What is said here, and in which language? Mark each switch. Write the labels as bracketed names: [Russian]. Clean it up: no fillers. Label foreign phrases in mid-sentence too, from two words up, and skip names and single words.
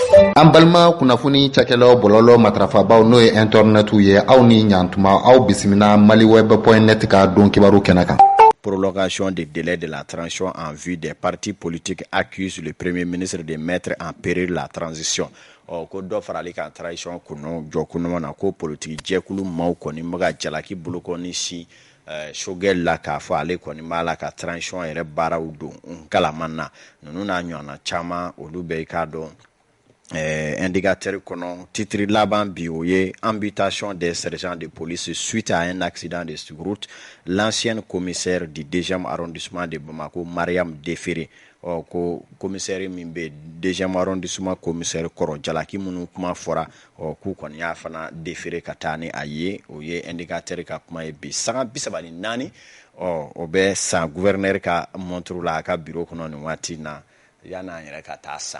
[Bambara] An balima kunnafoni cakɛlaw bɔlɔlɔ matrafabaw n'o ye internetu ye aw ni ɲantuma aw bisimila maliweb.net ka don kibaru kɛnɛ kan. [French] Prolongation des délais de la transition en vue des partis politiques accuse le Premier ministre de mettre en péril la transition. [Bambara] Ko dɔ farali kan transition kɔnɔ jɔ kunuma na ko politique jɛkulu maaw kɔni bɛ ka jalaki bolo kɔni si Sogɛl la k'a fɔ ale kɔni b'a la ka transition yɛrɛ baaraw don kalaman na ninnu n'a ɲɔgɔnna caman olu bɛɛ k'a dɔn indicateur kɔnɔ titre laban bi o ye [French] amputation des sergents de police suite à un accident de route. L'ancienne commissaire du 2e arrondissement de Bamako, [Bambara] Mariam Defere, ko commissaire min bɛ [French] 2e arrondissement [Bambara] commissaire kɔrɔ jalaki minnu kuma fɔra k'u kɔni y'a fana Defere ka taa ni a ye o ye indicateur ka kuma ye bi sanga 34 o bɛ san gouverneur ka montre la a ka bureau kɔnɔ nin waati na yan'a yɛrɛ ka taa san.